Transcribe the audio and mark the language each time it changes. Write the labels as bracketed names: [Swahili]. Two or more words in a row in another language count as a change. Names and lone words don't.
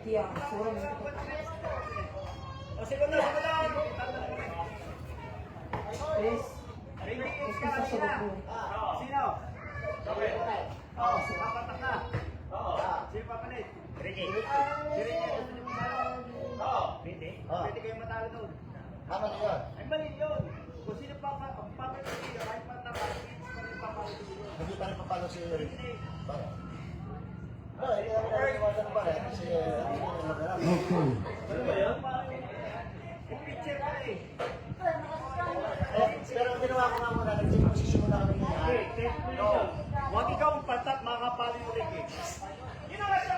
[Filipino] O, segundo. Sino? Papatak na. Sino papalit? Ricky. Si Ricky. Pwede? Pwede kayong matalo doon. Tama na yun. Ay, mali yun. Kung sino papalit dito, kahit patapos, papalit dito. Hindi pa rin papalo si Rick. Bakit? Hindi namin naiiwasan ng bakit. Kasi hindi namin maghanap. Okay. Yung picture ka eh. Pero ang ginawa ko nga muna, nag-take position muna kami niya. Okay, take position. Huwag ikaw ang patat, makakapali mo rin eh. [English] You know,